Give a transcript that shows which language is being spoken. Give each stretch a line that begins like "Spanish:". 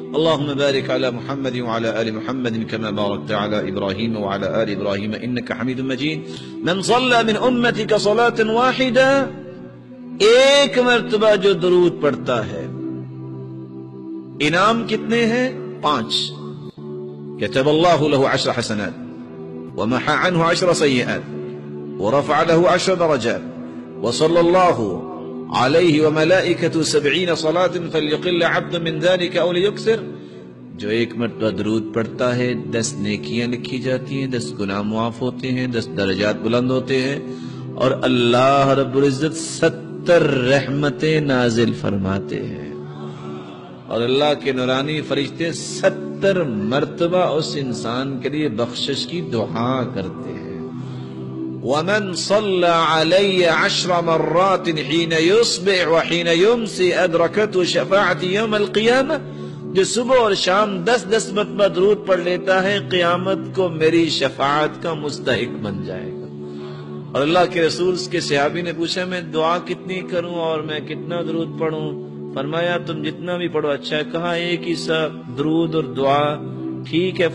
Arabic: اللہم بارک علی محمد وعلی آل محمد كما بارکت علی ابراہیم وعلی آل ابراہیم انک حمید مجید. من صلی من امتک صلاة واحدہ،
Urdu: ایک مرتبہ جو درود پڑھتا ہے، انعام کتنے ہیں؟ 5.
Arabic: كتب الله له 10 حسنات ومحى عنه 10 سيئات ورفع له 10 درجات وصلى الله عليه وملائكته 70 صلاة فليقل عبد من ذلك أو ليكثر.
Urdu: جو ایک مرتبہ درود پڑھتا ہے 10 نیکیاں لکھی جاتی ہیں، 10 گناہ معاف ہوتے ہیں، 10 درجات بلند ہوتے ہیں، اور اللہ رب العزت 70 رحمتیں نازل فرماتے ہیں، اور اللہ کے نورانی فرشتے 70 مرتبہ اس انسان کے لیے بخشش کی دعا کرتے ہیں.
Arabic: وَمَنْ صَلَّى عَلَيَّ 10 مرات حين يصبح وحين يمسي أدركته شفاعة يوم القيامة.
Urdu: جو صبح اور شام 10 مرتبہ درود پڑھ لیتا ہے، قیامت کو میری شفاعت کا مستحق بن جائے گا. اور اللہ کے رسول کے صحابی نے پوچھا میں دعا کتنی کروں اور میں کتنا درود پڑھوں؟ فرمایا تم جتنا بھی پڑھو اچھا ہے. کہا ایک ہی سا درود اور دعا ٹھیک ہے.